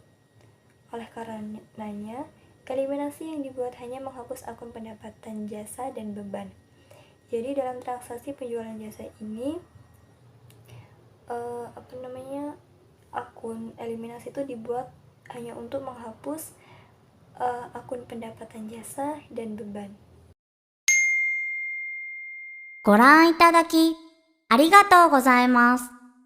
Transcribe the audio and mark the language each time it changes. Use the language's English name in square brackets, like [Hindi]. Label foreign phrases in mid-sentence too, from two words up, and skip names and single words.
[Indonesian] Oleh karenanya, eliminasi yang dibuat hanya menghapus akun pendapatan jasa dan beban. Jadi dalam transaksi penjualan jasa ini akun eliminasi itu dibuat hanya untuk menghapus akun pendapatan jasa dan beban. [Japanese] ご覧いただきありがとうございます。